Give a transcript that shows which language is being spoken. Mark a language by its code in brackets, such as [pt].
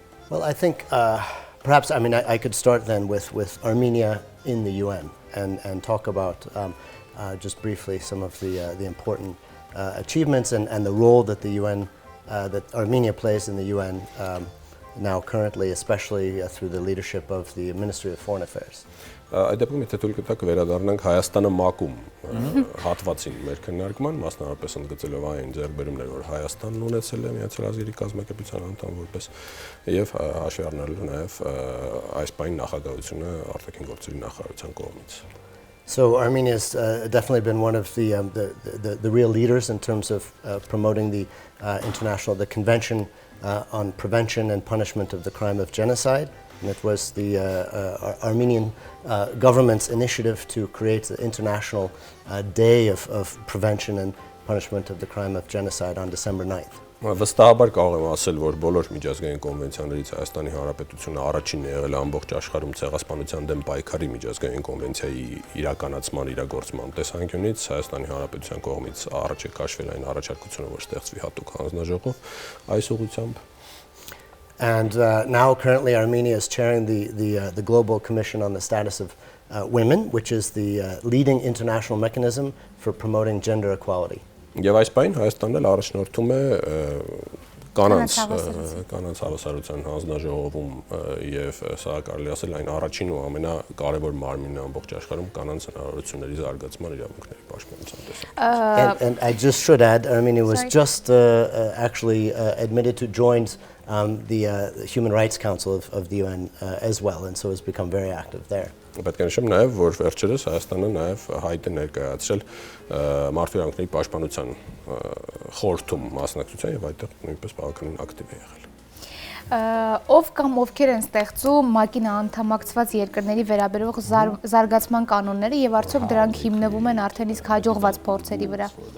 [en] Well, I think perhaps I could start then with Armenia in the UN and talk about just briefly some of the important achievements and the role that the UN that Armenia plays in the UN now currently, especially through the leadership of the Ministry of Foreign Affairs. [hy] Այդ դեպքում եթե թույլ կտաք վերադառնանք Հայաստանը ՄԱԿ-ում հատվածին մեր քննարկման, մասնավորապես ընդգծելով այն ձեռքբերումները, որ Հայաստանն ունեցել է Միացյալ Ազգերի կազմակերպության անդամ որպես եւ հաշվի առնելով նաեւ այս պայն նախագահությունը արտաքին գործերի նախարարության կողմից. [en] So Armenia has definitely been one of the real leaders in terms of promoting the Convention on Prevention and Punishment of the Crime of Genocide. And it was the Armenian government's initiative to create the International Day of Prevention and Punishment of the Crime of Genocide on December 9th. [hy] Վստահաբար կարող եմ ասել, որ բոլոր միջազգային կոնվենցիաներից Հայաստանի Հանրապետությունը առաջինն է եղել ամբողջ աշխարհում ցեղասպանության դեմ պայքարի միջազգային կոնվենցիայի իրականացման իրագործման տեսանկյունից Հայաստանի Հանրապետության կողմից առաջ է քաշվել այն առաջարկությունը, որ ստեղծվի հատուկ հանձնաժողով այս ուղղությամբ. [en] And now currently Armenia is chairing the Global Commission on the Status of Women, which is the leading international mechanism for promoting gender equality. [hy] Եվ այս պայն Հայաստանն էլ առաջնորդում է կանանց հավասարության հանձնաժողովում եւ սա կարելի ասել այն առաջին ու ամենակարևոր մարմինն է ամբողջ աշխարհում կանանց հնարավորությունների զարգացման իրավունքների պաշտպանության տեսանկյունից. [en] And I just should add, Armenia was just actually admitted to join the Human Rights Council of the UN as well, and so has become very active there. [hy] Պետք է նշեմ նաև, որ վերջերս Հայաստանը նաև հայտ է ներկայացրել մարդու իրավունքների պաշտպանության խորհրդում մասնակցության եւ այդտեղ նույնպես բավականին ակտիվ է եղել։ Ով կամ ովքեր են ստեղծում ՄԱԿ-ին անդամակցված երկրների վերաբերող զարգացման կանոնները եւ արդյոք դրանք հիմնվում են արդեն իսկ հաջողված փորձերի վրա։